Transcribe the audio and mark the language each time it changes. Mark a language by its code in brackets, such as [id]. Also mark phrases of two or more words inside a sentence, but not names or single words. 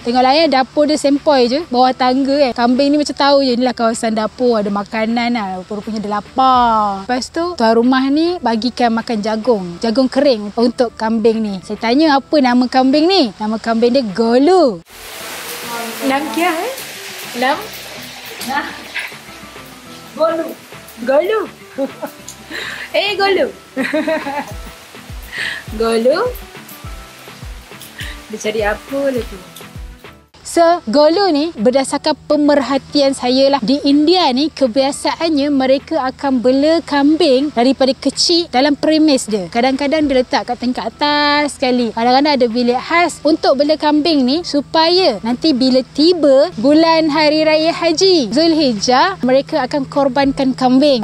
[ms] Tengok lah dapur dia sempoi je bawah tangga kan. Kambing ni macam tahu je inilah kawasan dapur, ada makanan lah. Rupanya dia lapar. Lepas tu tuan rumah ni bagikan makan jagung kering untuk kambing ni. Saya tanya apa nama kambing ni. Nama kambing dia Golu. [hi] नाम क्या है? [ms] Nam? Nah. Golu. Golu. Golu. Golu. Dia cari apa lah tu? So, Golu ni berdasarkan pemerhatian saya lah. Di India ni, kebiasaannya mereka akan bela kambing daripada kecil dalam premis dia. Kadang-kadang dia letak kat tingkat atas sekali. Kadang-kadang ada bilik khas untuk bela kambing ni supaya nanti bila tiba bulan Hari Raya Haji Zulhijjah, mereka akan korbankan kambing.